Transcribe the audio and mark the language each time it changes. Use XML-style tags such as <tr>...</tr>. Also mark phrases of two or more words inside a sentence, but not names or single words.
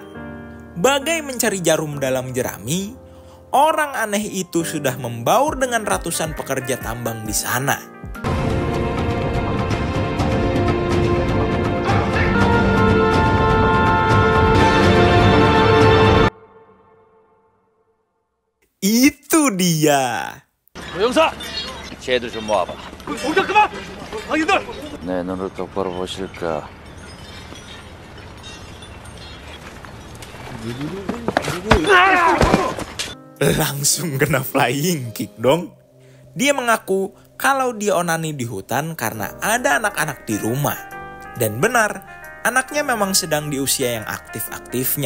<id>Bagai mencari jarum dalam jerami, orang aneh itu sudah membaur dengan ratusan pekerja tambang di sana. Itu dia.</id> <ko>형사! 쟤들 좀 모아봐. 동작 그만! 아이들! 내 눈을 똑바로 보실까?</ko> <id>Langsung kena</id> <en>flying kick</en> <id>dong. Dia mengaku kalau dia onani di hutan karena ada anak-anak di rumah. Dan benar, anaknya memang sedang di usia yang aktif-aktifnya.</id>